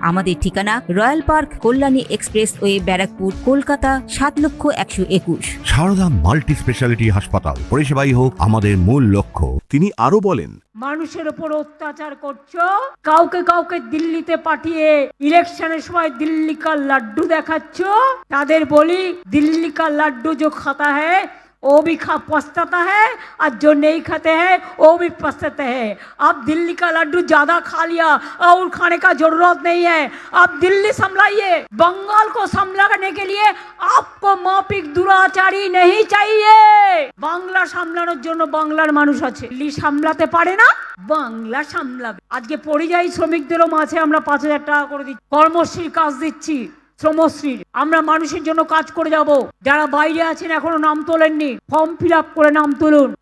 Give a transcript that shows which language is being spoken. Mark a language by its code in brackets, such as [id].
[bn] আমাদের ঠিকানা royal park, Kalyani express way, Barrackpore, Kolkata 7,01,21। Sarada multi speciality হাসপাতাল, পরিষেবাই হোক আমাদের মূল লক্ষ্য। তিনি আরো বলেন, মানুষের উপর অত্যাচার করছো, কাউকে কাউকে দিল্লিতে পাঠিয়ে ইলেকশনের সময় [hi] দিল্লি কা লাড্ডু [bn] দেখাচ্ছ। তাদের বলি দিল্লি কা লাড্ডু [hi] जो खाता है वो भी पछताता है और जो नहीं खाते हैं वो भी पछताते हैं। अब दिल्ली का लड्डू ज्यादा खा लिया और खाने का जरूरत नहीं है। अब दिल्ली संभलाइए। बंगाल को संभालने के लिए आपको माफिक दुराचारी नहीं चाहिए। [bn] বাংলা সামলানোর জন্য বাংলার মানুষ আছে, দিল্লি সামলাতে পারে না, বাংলা সামলাবে। আজকে পরিযায়ী শ্রমিকদেরও মাঝে আমরা 5,000 টাকা করে দিচ্ছি, কর্মশ্রীর কাজ দিচ্ছি, শ্রমশ্রীর। আমরা মানুষের জন্য কাজ করে যাব। যারা বাইরে আছেন এখনো নাম তোলেননি, ফর্ম ফিল আপ করে নাম তুলুন।